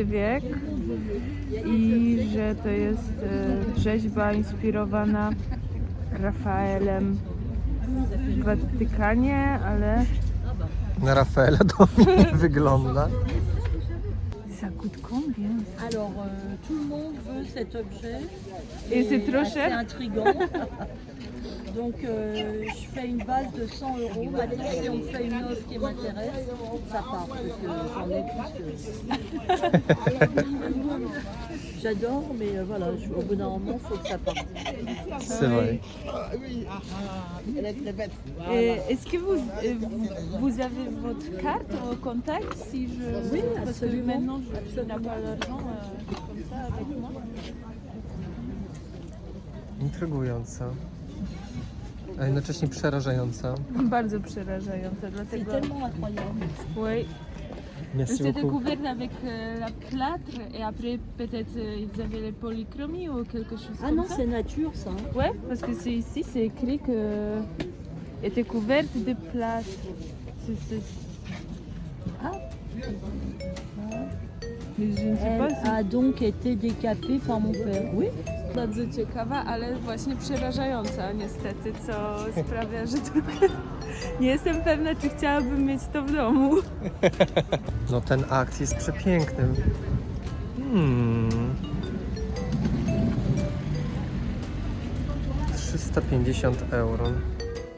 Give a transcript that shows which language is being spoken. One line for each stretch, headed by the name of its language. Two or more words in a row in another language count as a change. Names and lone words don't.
Polish: wiek i że to jest rzeźba inspirowana Rafaelem w Watykanie, ale Na Rafaela to nie wygląda.
French: ça coûte combien? Alors, tout le monde veut cet objet. Et c'est trop assez cher? intriguant. Donc, je fais une base de 100 €. Maintenant, si on fait une offre qui m'intéresse, ça part. Parce que j'en ai plus que... J'adore, mais voilà, au bout d'un moment, il faut que ça parte. C'est vrai. Et est-ce que vous avez votre carte au contact si je... Oui, parce que absolument. maintenant je n'ai pas d'argent comme ça avec moi.
Polish: Intrygująca. A jednocześnie przerażająca. Bardzo przerażające,
French: C'est
Polish: dlatego...
French: tellement incroyable. Oui. Merci C'était beaucoup. couvert avec la plâtre et après peut-être ils avaient les polychromies ou quelque chose Ah comme non, ça. c'est nature, ça. Ouais, parce que c'est ici, c'est écrit que était couverte de plâtre. Ah. Mais je ne sais pas Elle si... a donc été décapée par mon père. Oui.
Polish: Bardzo ciekawa, ale właśnie przerażająca niestety, co sprawia, że trochę nie jestem pewna, czy chciałabym mieć to w domu. No ten akt jest przepiękny. 350 €.